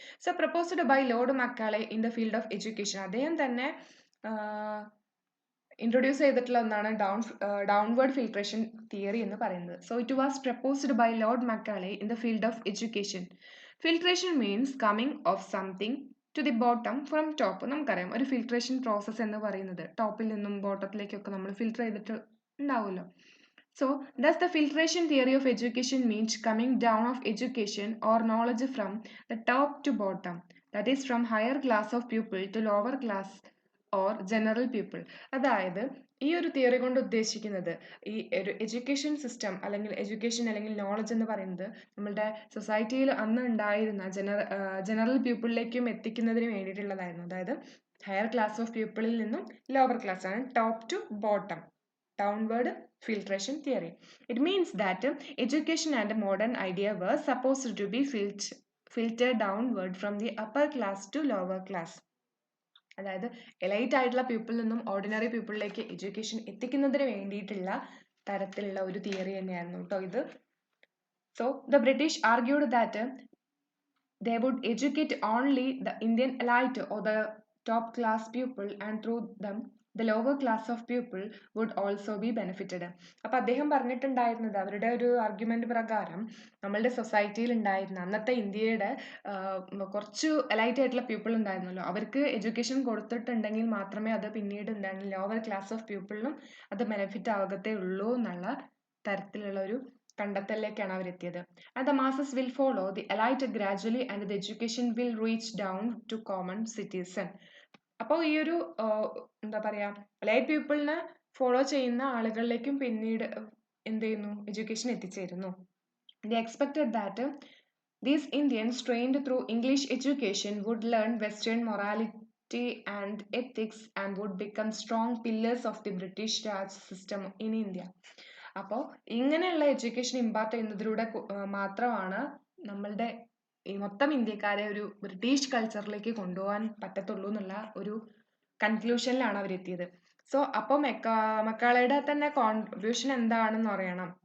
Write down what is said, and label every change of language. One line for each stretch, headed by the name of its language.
English: So proposed by lord Macaulay in the field of education.
Malayalam: അദ്ദേഹം തന്നെ introduce ചെയ്തിട്ടുള്ള ഒന്നാണ് ഡൗൺവേർഡ് ഫിൽട്രേഷൻ തിയറി എന്ന് പറയുന്നത്.
English: So it was proposed by lord Macaulay in the field of education. Filtration means coming of something to the bottom from top.
Malayalam: നമുക്കറിയാം ഒരു filtration process എന്ന് പറയുന്നത് ടോപ്പിൽ നിന്നും ബോട്ടത്തിലേക്കൊക്കെ നമ്മൾ ഫിൽട്ടർ ചെയ്തിട്ട് ഉണ്ടാവുമല്ലോ.
English: So, thus the filtration theory of education means coming down of education or knowledge from the top to bottom. That is from higher class of people to lower class or general people.
Malayalam: അതായത് ഈ ഒരു theory കൊണ്ട് ഉദ്ദേശിക്കുന്നത് ഈ ഒരു education system അല്ലെങ്കിൽ education അല്ലെങ്കിൽ knowledge എന്ന് പറയുന്നത് നമ്മളുടെ സൊസൈറ്റിയിൽ അന്ന് ഉണ്ടായിരുന്ന ജനറൽ പീപ്പിളിലേക്കും എത്തിക്കുന്നതിന് വേണ്ടിയിട്ടുള്ളതായിരുന്നു. അതായത് ഹയർ ക്ലാസ് ഓഫ് പീപ്പിളിൽ നിന്നും ലോവർ ക്ലാസ് ആണ് top two bottom.
English: Downward filtration theory. It means that education and modern idea were supposed to be filtered downward from the upper class to lower class.
Malayalam: അതായത് elite ആയിട്ടുള്ള പീപ്പിളിൽ നിന്നും ordinary പീപ്പിളിലേക്ക് education എത്തിക്കുന്നതിന് വേണ്ടിയിട്ടുള്ള തരത്തിലുള്ള ഒരു theory തന്നെയായിരുന്നു കേട്ടോ ഇത്.
English: So the British argued that they would educate only the Indian elite or the top class people and through them the lower class of people would also be benefited.
Malayalam: അപ്പോൾ അദ്ദേഹം പറഞ്ഞിട്ടുണ്ടായിരുന്നത് അവരുടെ ഒരു ആർഗ്യുമെന്റ് പ്രകാരം നമ്മളുടെ സൊസൈറ്റിയിൽ ഉണ്ടായിരുന്ന അന്നത്തെ ഇന്ത്യയുടെ കുറച്ച് എലൈറ്റ് ആയിട്ടുള്ള പീപ്പിൾ ഉണ്ടായിരുന്നല്ലോ, അവർക്ക് എഡ്യൂക്കേഷൻ കൊടുത്തിട്ടുണ്ടെങ്കിൽ മാത്രമേ അത് പിന്നീട് എന്താണ് ലോവർ ക്ലാസ് ഓഫ് പീപ്പിളിനും അത് ബെനിഫിറ്റ് ആകത്തേ ഉള്ളൂ എന്നുള്ള തരത്തിലുള്ള ഒരു കണ്ടെത്തലിലേക്കാണ് അവരെത്തിയത്.
English: And the masses will follow the elite gradually and the education will reach down to common citizen.
Malayalam: അപ്പോൾ ഈ ഒരു എന്താ പറയാ എലൈറ്റ് പീപ്പിളിനെ ഫോളോ ചെയ്യുന്ന ആളുകളിലേക്കും പിന്നീട് എന്ത് ചെയ്യുന്നു എഡ്യൂക്കേഷൻ എത്തിച്ചേരുന്നു.
English: They expected that these Indians trained through English education would learn Western morality and ethics and would become strong pillars of the British Raj system in India.
Malayalam: അപ്പോൾ ഇങ്ങനെയുള്ള എഡ്യൂക്കേഷൻ ഇമ്പാർട്ട് ചെയ്യുന്നതിലൂടെ മാത്രമാണ് നമ്മളുടെ ഈ മൊത്തം ഇന്ത്യക്കാരെ ഒരു ബ്രിട്ടീഷ് കൾച്ചറിലേക്ക് കൊണ്ടുപോകാൻ പറ്റത്തുള്ളൂ എന്നുള്ള ഒരു കൺക്ലൂഷനിലാണ് അവരെത്തിയത്. സോ അപ്പോൾ മക്കാളയുടെ തന്നെ കോൺട്രിബ്യൂഷൻ എന്താണെന്ന് അറിയണം.